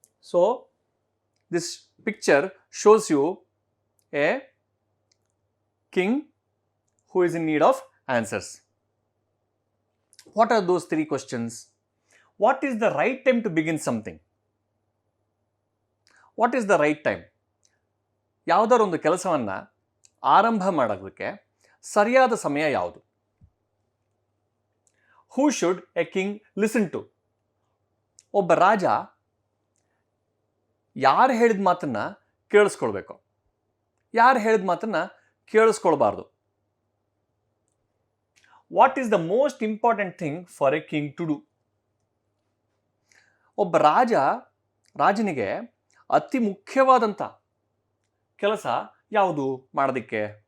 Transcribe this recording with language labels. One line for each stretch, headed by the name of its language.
English: So, this picture shows you a king who is in need of answers. What are those 3 questions? What is the right time to begin something? What is the right time?
Kannada: ಯಾವುದಾದ್ರು ಒಂದು ಕೆಲಸವನ್ನು ಆರಂಭ ಮಾಡೋದಕ್ಕೆ ಸರಿಯಾದ ಸಮಯ ಯಾವುದು?
English: Who should a king listen to?
Kannada: ಒಬ್ಬ ರಾಜ ಯಾರು ಹೇಳಿದ ಮಾತನ್ನ ಕೇಳಿಸ್ಕೊಳ್ಬೇಕು, ಯಾರು ಹೇಳಿದ ಮಾತನ್ನ ಕೇಳಿಸ್ಕೊಳ್ಬಾರ್ದು.
English: What is the most important thing for a king to do?
Kannada: ಒಬ್ಬ ರಾಜನಿಗೆ ಅತಿ ಮುಖ್ಯವಾದಂಥ ಕೆಲಸ ಯಾವುದು ಮಾಡೋದಕ್ಕೆ?